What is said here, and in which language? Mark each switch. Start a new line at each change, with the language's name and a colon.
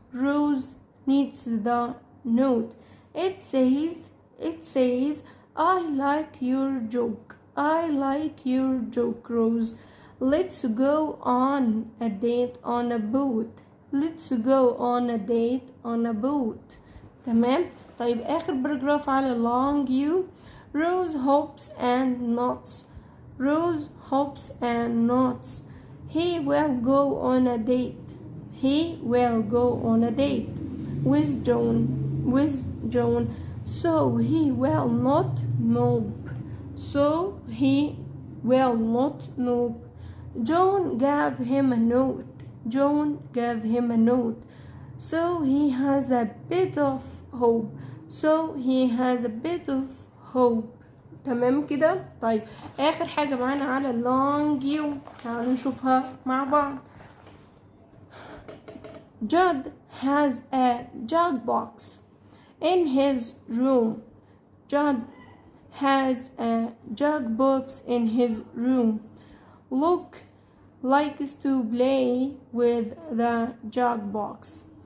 English: Rose needs the note. It says, I like your joke. I like your joke, Rose. Let's go on a date on a boat. Let's go on a date on a boat.
Arabic: تمام. طيب آخر باراجراف على long you.
English: Rose hops and nods. Rose hops and nods. He will go on a date. He will go on a date with John. So he will not mope. So he will not mope. John gave him a note. John gave him a note. So he has a bit of hope. So he has a bit of hope.
Arabic: تمام كده. طيب آخر حاجة معانا على long you. تعالوا نشوفها مع بعض.
English: Judd has a jug box in his room. Judd has a jug box in his room. Luke likes to play with the jug box.